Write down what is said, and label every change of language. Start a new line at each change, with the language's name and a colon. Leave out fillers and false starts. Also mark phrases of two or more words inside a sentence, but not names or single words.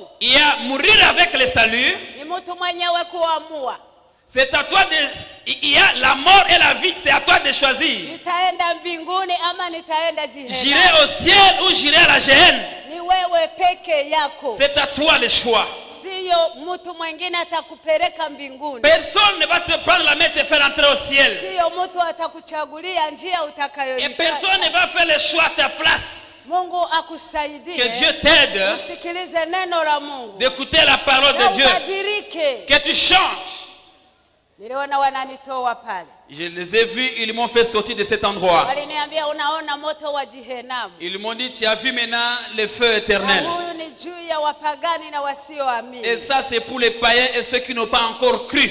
French: Il y a mourir avec le salut.
Swahili: Ni mtu mwenyewe kuamua.
French: C'est à toi de, il y a la mort et la vie, c'est à toi de choisir.
Swahili: Nitaenda mbinguni ama nitaenda jehanamu.
French: J'irai au ciel ou j'irai à la Géhenne.
Swahili: Ni wewe peke yako.
French: C'est à toi le choix.
Swahili: Sio mtu mwingine atakupeleka mbinguni.
French: Personne ne va te prendre la main et te faire entrer au ciel.
Swahili: Sio mtu atakuchagulia njia utakayoifuata.
French: Et personne ne va faire le choix à ta place.
Swahili: Mungu akusaidie.
French: Que Dieu t'aide.
Swahili: Usikilize neno la Mungu.
French: D'écouter la parole de Dieu.
Swahili: Ubadilike.
French: Que tu changes. Je les ai vus, ils m'ont fait sortir de cet endroit. Ils m'ont dit, tu as vu maintenant le feu éternel. Et ça, c'est pour les païens et ceux qui n'ont pas encore cru.